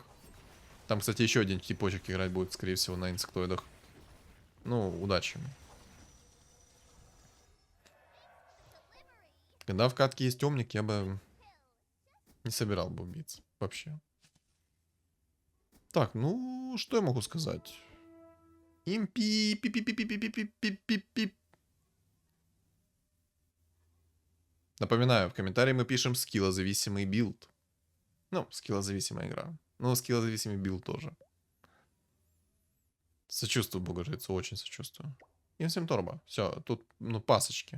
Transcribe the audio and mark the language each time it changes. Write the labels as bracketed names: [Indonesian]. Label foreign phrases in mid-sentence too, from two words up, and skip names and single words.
[Russian] Там, кстати, еще один типочек играть будет, скорее всего, на инсектоидах. Ну, удачи. Когда в катке есть Омник, я бы не собирал бы убийц. Вообще. Так, ну, что я могу сказать? Импи, пи пи пи пи пи пи пи пи пи. Напоминаю, в комментарии мы пишем скиллозависимый билд. Ну, скиллозависимая игра. Ну, скиллозависимый билд тоже. Сочувствую богожрецу, очень сочувствую. Инсим Торба. Все, тут, ну, пасочки.